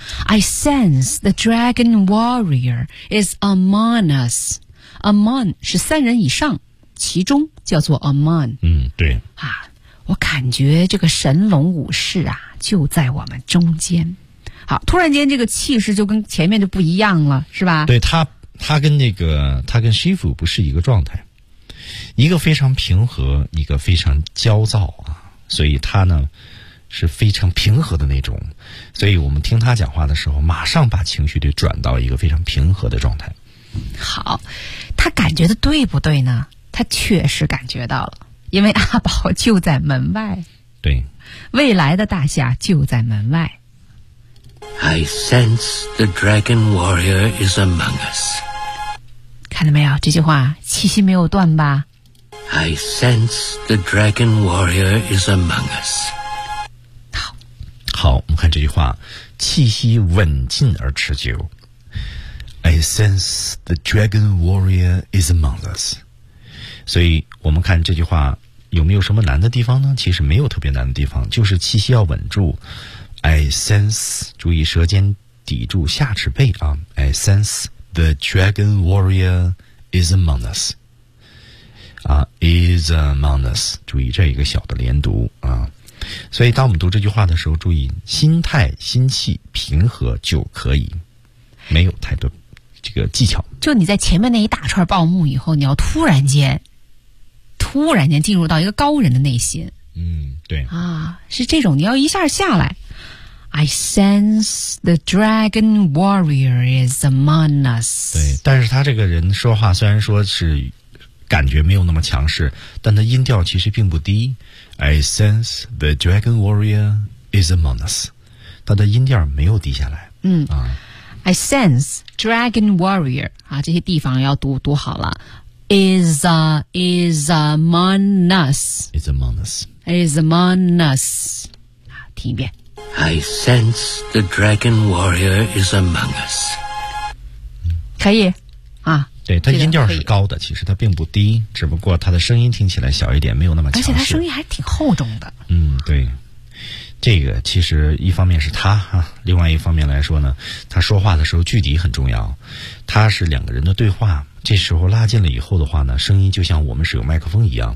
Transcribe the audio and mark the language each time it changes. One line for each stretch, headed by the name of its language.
English: I sense the dragon warrior is among us.
Chinese: Among 是三人以上，其中叫做 among。嗯，对。啊，我感觉这个神龙武士啊，就在我们中间。好，突然间这个气势就跟前面就不一样了，是吧？对，他跟那个他跟师傅不是一个状态，一个非常平和，一个非常焦躁啊，所以他呢是非常平和的那种，所以我们听他讲话的时候马上把情绪得转到一个非常平和的状态。好，他感觉的对不对呢？他确实感觉到了，因为阿宝就在门外。对，未来的大侠就在门外。
English: I sense the dragon warrior is among us.
Chinese: 看到没有，这句话气息没有断吧。
English: I sense the dragon warrior is among us.
Chinese: 好，好，我们看这句话气息稳劲而持久。
English: I sense the dragon warrior is among us.
Chinese: 所以我们看这句话有没有什么难的地方呢？其实没有特别难的地方，就是气息要稳住。
English: I sense,
Chinese: 注意舌尖抵住下齿背啊。
English: I sense the dragon warrior is among us. 啊 ，is among us.
Chinese: 注意这一个小的连读啊。所以当我们读这句话的时候，注意心态、心气平和就可以，没有太多这个技巧。就你在前面那一大串报幕以后，你要突然间进入到一个高人的内心。嗯，对。啊，是这种，你要一下下来。
English: I sense the dragon warrior is among us.
Chinese: 对，但是他这个人说话虽然说是感觉没有那么强势，但他音调其实并不低。
English: I sense the dragon warrior is among us.
Chinese: 他的音调没有低下来。嗯啊 ，
English: I sense dragon warrior
Chinese: 啊，这些地方要读好了。
English: Is among us. Is among us. Is among us. 啊，
Chinese: 听一遍。
English: I sense the dragon warrior is among us.
Chinese: 可以啊，对，他音调是高的，其实他并不低，只不过他的声音听起来小一点，没有那么强势。而且他声音还挺厚重的。嗯，对，这个其实一方面是他啊，另外一方面来说呢，他说话的时候距离很重要。他是两个人的对话，这时候拉近了以后的话呢，声音就像我们是有麦克风一样。